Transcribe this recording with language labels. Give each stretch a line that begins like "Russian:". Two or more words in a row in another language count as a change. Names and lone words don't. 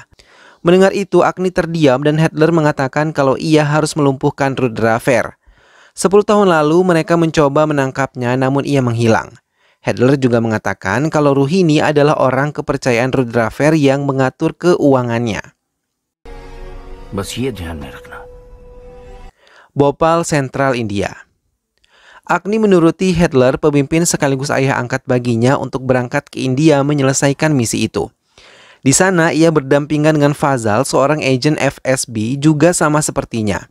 Indonesian: Mendengar itu, Agni terdiam dan handler mengatakan kalau ia harus melumpuhkan Rudraver. 10 tahun lalu mereka mencoba menangkapnya namun ia menghilang. Handler juga mengatakan kalau Ruhini adalah orang kepercayaan Rudraver yang mengatur keuangannya.
Hindi: बस ये ध्यान में रखना.
Indonesian: Bhopal, Sentral, India. Agni menuruti Handler, pemimpin sekaligus ayah angkat baginya, untuk berangkat ke India menyelesaikan misi itu. Di sana ia berdampingan dengan Fazal, seorang agen FSB juga sama sepertinya.